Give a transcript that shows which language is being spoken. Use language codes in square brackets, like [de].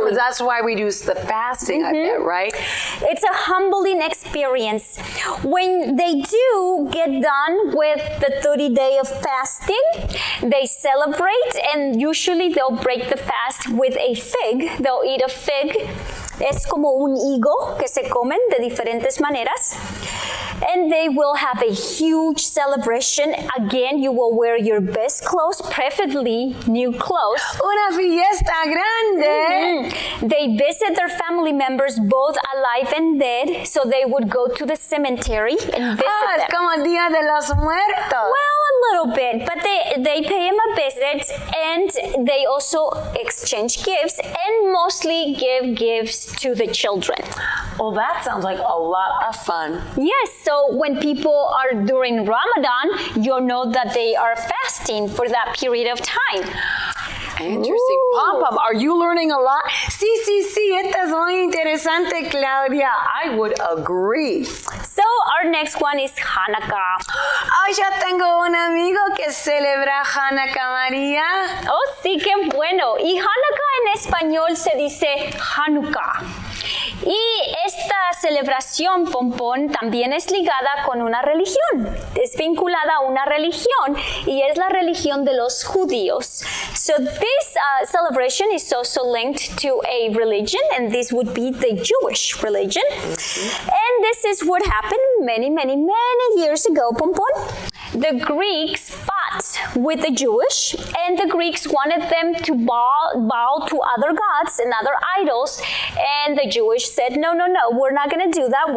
[en] So that's why we do the fasting, I bet, right? It's a humbling experience. When they do get done with the 30-day of fasting, they celebrate, and usually they'll break the fast with a fig. They'll eat a fig. [es] Es como un higo que se comen de diferentes maneras. [en] And they will have a huge celebration. Again, you will wear your best clothes, preferably new clothes. [es] Una fiesta grande. [en] They visit their family members, both alive and dead, so they would go to the cemetery and visit them. [es] Es como el Día de los Muertos. [en] Well, a little bit, but they pay him a visit, and they also exchange gifts, and mostly give gifts to the children. Well, that sounds like a lot of fun. Yes, so when people are during Ramadan, you'll know that they are fasting for that period of time. Interesting. Pom-Pom, are you learning a lot? [es] Sí, esta es muy interesante, Claudia. [en] I would agree. So our next one is Hanukkah. [es] Ay, yo tengo un amigo que celebra Hanukkah, María. Oh, sí, qué bueno. Y Hanukkah en español se dice Hanukkah. Y esta celebración, Pompón, también es ligada con una religión. Es vinculada a una religión y es la religión de los judíos. [en] So this celebration is also linked to a religion, and this would be the Jewish religion. And this is what happened many years ago, Pompón. The Greeks fought with the Jewish, and the Greeks wanted them to bow to other gods and other idols, and the Jewish said, no, we're not going to do that.